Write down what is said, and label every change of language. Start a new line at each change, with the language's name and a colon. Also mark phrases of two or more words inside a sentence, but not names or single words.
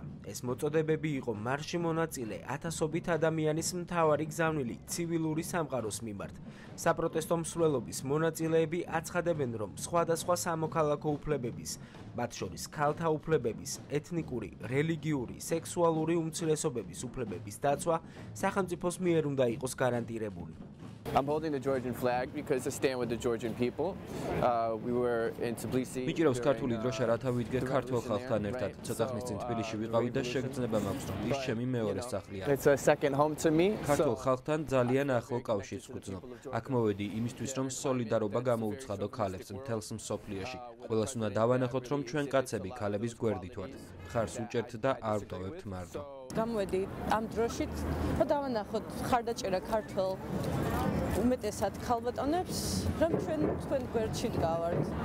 Georgian: ეს მოწოდებები იყო მარშში მონაწილე ათასობით ადამიანის მთავარი გზავნილი ცივილური სამყაროს მიმართ. საპროტესტო მსვლელობის მონაწილეები აცხადებენ, რომ სხვადასხვა სამოქალაქო უფლებების, მათ შორის ქალთა უფლებების, ეთნიკური, რელიგიური, სექსუალური უმცირესობების უფლებების დაცვა სახელმწიფოს მიერ უნდა იყოს გარანტირებული.
English: I'm holding the Georgian flag because I stand with the Georgian people. We were in Tbilisi.
Georgian: მიჭირავს ქართული დროშა, რათა ვიდგეთ ქართულ ხალხთან ერთად. ცოტა ხნის წინ თბილისში ვიყავი და შეგრძნება მაქვს, რომ ის ჩემი მეორე სახლია.
English: It's a second home to me.
Georgian: ქართულ ხალხთან ძალიან ახლო კავშირს ვგრძნობ. აქ მოვედი იმისთვის, რომ სოლიდარობა გამოუცხადო ქალებს მთელს მსოფლიოში. ყველას უნდა დავანახოთ, რომ ჩვენ კაცები ქალების გვერდით ვართ. მხარს უჭერთ და არ ვტოვებთ მარდო. გამოვედი ამ დროშით და დავანახოთ ხარდაჭერა ქართულ უმეტესად ქალბატონებს, რომ თქვენ გვერდში დგავართ.